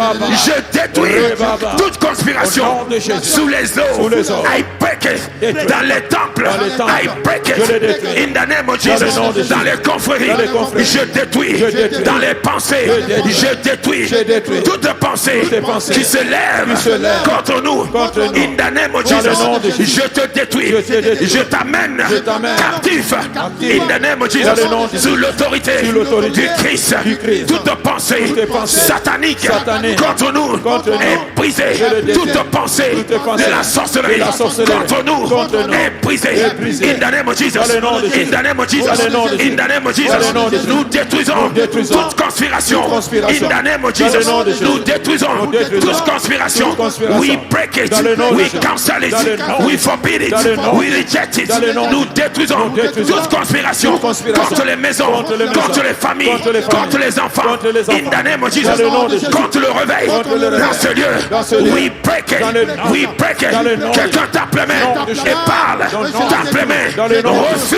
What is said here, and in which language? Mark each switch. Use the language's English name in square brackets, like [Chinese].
[French] Je détruis toute conspiration sous les eaux. [English] I break it [French] dans les temples. [English] I break it in the name of Jesus. [French] Dans les confréries, je détruis. Dans les pensées, je détruis toute pensée qui se lève contre nous. [English] In the name of Jesus, [French] je te détruis. Je t'amène captif. [English] In the name of Jesus, [French] sous l'autorité du Christ. Toute pensée satanique contre nous est brisée. Toute pensée de la sorcellerie contre nous est brisée. [English] In the name of Jesus, in the name of Jesus, in the name of Jesus, [French] nous détruisons toute conspiration. [English] In the name of Jesus, [French] nous détruisons toute conspiration. [English] We break it, we cancel it, we forbid it, we reject it. [French] Nous détruisons toute conspiration contre les maisons, contre les familles, contre les enfants. [English] In the name of Jesus, [French] contre le réveil dans ce lieu. [English] We break it, we break it. [French] Quelqu'un tape les mains et parle. Tape les mains. Refuse